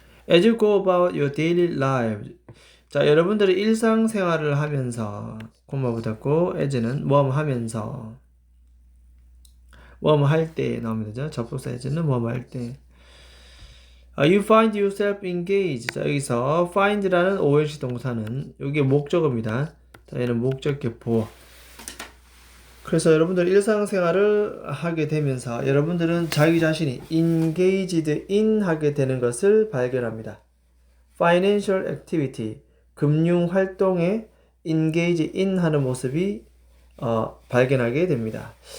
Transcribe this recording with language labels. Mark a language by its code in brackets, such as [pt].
[en] As you go about your daily life. [ko] 자, 여러분들이 일상생활을 하면서 콤마 붙었고 as는 하면서 할 때 나옵니다. 접속사 as는 할 때. [en] You find yourself engaged. [ko] 자, 여기서 find라는 ONC 동사는 여기 목적어입니다. 자, 얘는 목적격 보어. 그래서 여러분들 일상생활을 하게 되면서 여러분들은 자기 자신이 [en] engaged in [ko] 하게 되는 것을 발견합니다. [en] Financial activity, [ko] 금융활동에 engage in 하는 모습이 발견하게 됩니다.